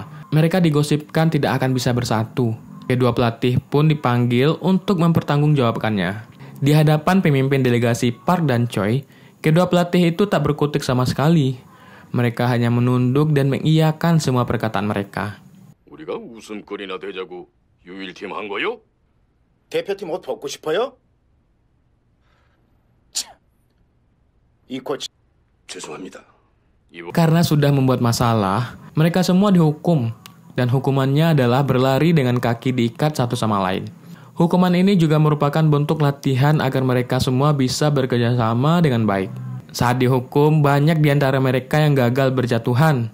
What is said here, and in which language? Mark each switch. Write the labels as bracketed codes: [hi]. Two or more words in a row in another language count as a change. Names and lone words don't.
[id] Mereka digosipkan tidak akan bisa bersatu. Kedua pelatih pun dipanggil untuk mempertanggungjawabkannya. Di hadapan pemimpin delegasi Park dan Choi, kedua pelatih itu tak berkutik sama sekali. Mereka hanya menunduk dan mengiyakan semua perkataan mereka. [ko] 우리가 웃음거리나 되자고 유일팀 한 거요? 대표팀 옷 벗고 싶어요? 참, 이 코치 죄송합니다. [id] Karena sudah membuat masalah, mereka semua dihukum. Dan hukumannya adalah berlari dengan kaki diikat satu sama lain. Hukuman ini juga merupakan bentuk latihan agar mereka semua bisa bekerja sama dengan baik. Saat dihukum, banyak di antara mereka yang gagal berjatuhan.